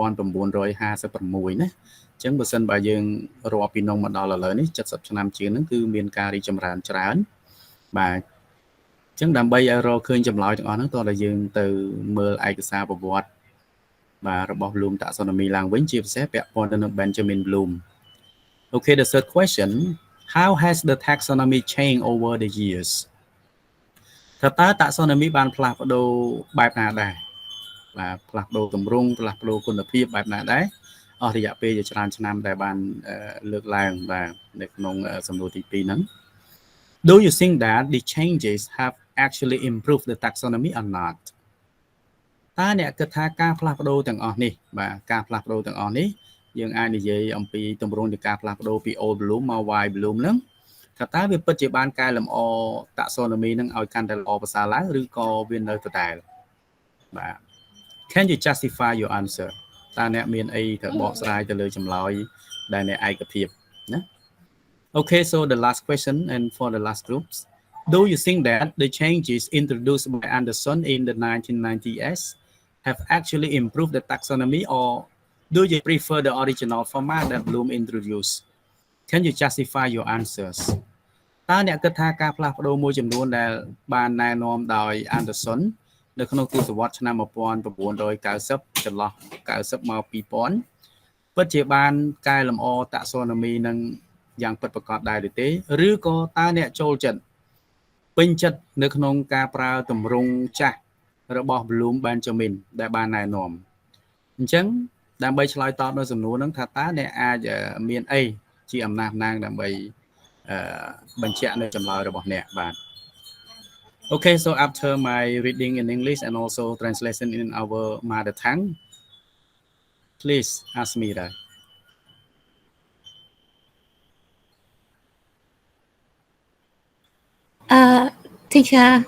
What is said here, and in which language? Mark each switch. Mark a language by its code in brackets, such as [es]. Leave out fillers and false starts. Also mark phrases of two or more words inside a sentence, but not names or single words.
[km] 1956 ណាអញ្ចឹងបើសិនបើយើងរាប់ពីនោះមកដល់ឥឡូវនេះ70ឆ្នាំជាងហ្នឹងគឺមានការរីកចម្រើនច្រើនបាទអញ្ចឹងដើម្បីឲ្យរកឃើញចម្លើយទាំងអស់ហ្នឹងតោះតែយើងទៅមើលឯកសារប្រវត្តិបាទរបស់ Bloom Taxonomy ឡើងវិញជាពិសេសពាក់ព័ន្ធទៅនឹង Benjamin Bloom. [en] Okay, the third question, how has the taxonomy changed over the years? [km] តើ taxonomy បានផ្លាស់ប្ដូរបែបណាដែរបាទផ្លាស់ប្ដូរទម្រង់ផ្លាស់ប្ដូរគុណភាពបែបណាដែរអស់រយៈពេលជាច្រើនឆ្នាំដែលបានលើកឡើងបាទនៅក្នុងសំណួរទី2ហ្នឹង [en] Do you think that the changes have actually improved the taxonomy or not? [km] តើអ្នកគិតថាការផ្លាស់ប្ដូរទាំងអស់នេះបាទការផ្លាស់ប្ដូរទាំងអស់នេះយើងអាចនិយាយអំពីទម្រង់នៃការផ្លាស់ប្ដូរពី Old Bloom មក White Bloom ហ្នឹងថាតើវាពិតជាបានកែលម្អ taxonomy ហ្នឹងឲ្យកាន់តែល្អប្រសើរឡើងឬក៏វានៅដដែលបាទ [en] Can you justify your answer? [km] តើអ្នកមានអីទៅបកស្រាយទៅលើចម្លើយដែលអ្នកឯកភាពណា [en] Okay, so the last question and for the last groups, do you think that the changes introduced by Anderson in the 1990s have actually improved the taxonomy, or do you prefer the original format that Bloom introduced? Can you justify your answers? [km] តើអ្នកគិតថាការផ្លាស់ប្ដូរមួយចំនួនដែលបានណែនាំដោយ Anderson នៅក្នុងទសវត្សរ៍ឆ្នាំ1990ចន្លោះ90មក2000ពិតជាបានកែលម្អ taxonomy នឹងយ៉ាងពិតប្រាកដដែរឬទេឬក៏តើអ្នកចូលចិត្ត ពេញចិត្តនៅក្នុងការប្រើទម្រង់ចាស់របស់ Bloom Benjamin ដែលបានណែនាំអញ្ចឹងដើម្បីឆ្លើយតបនៅសំណួរហ្នឹងថាតើអ្នកអាចមានអីជាអំណះអំណាងដើម្បីបញ្ជាក់នៅចម្លើយរបស់អ្នកបាទ [en] Okay, so after my reading in English and also translation in our mother tongue, please ask me that. Teacher,